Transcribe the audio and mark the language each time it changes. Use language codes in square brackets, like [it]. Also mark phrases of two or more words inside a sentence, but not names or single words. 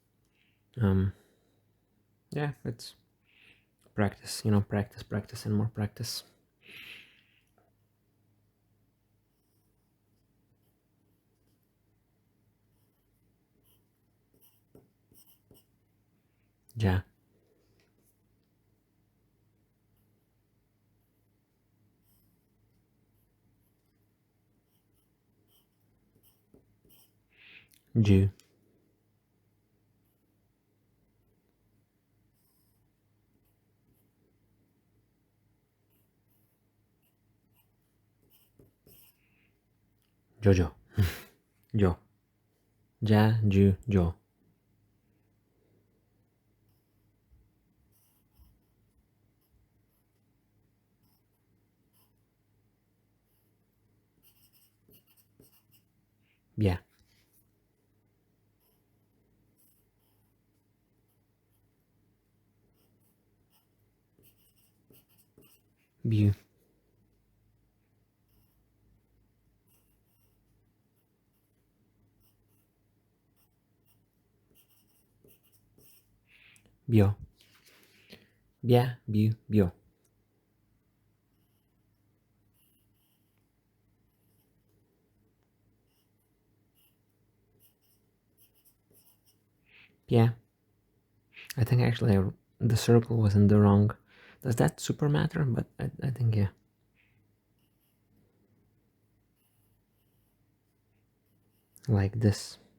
[en] Yeah, it's practice, practice, and more practice. Yeah. Ju. Jojo. Yo. Ja, ju, jo. Yeah. Bu. Bio. Bia, bu, bio. Yeah. I think actually the circle was in the wrong. Does that super matter? But I think, yeah. Like this.